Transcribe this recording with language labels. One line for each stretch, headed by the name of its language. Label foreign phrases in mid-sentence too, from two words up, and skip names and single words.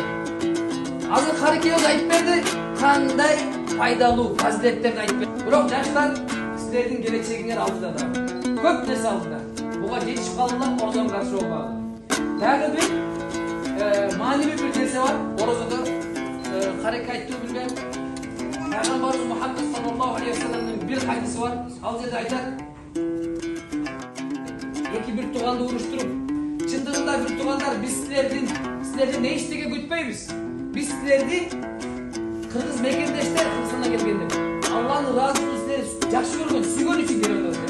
Kyrgyz: Азыр Карикеев айтып берди, кандай пайдалуу фазилеттерди айтып берди. Бирок жаштар, силердин келечегиңер алдыда да. Көп нерсе алдыда. Буга жетишип калдылар, орозого каршы болбагыла. Дагы бир маанилүү бир нерсе бар. Орозодо Карик айтып билген Пайгамбарыбыз Мухаммад
Arabic: صلى الله عليه وسلم
Kyrgyz: бир хадиси бар. Ал жерде айтат: эки бир тууганды уруштуруп, чындыгында бир туугандар, биз силердин не иштеге күтпөйбүз. Биз силерди кыргыз мекендештер Кыргызстандан келгенде, Алланын ыраазылыгын силер жакшы көргөн, сүйгөн үчүн келип атасыздар.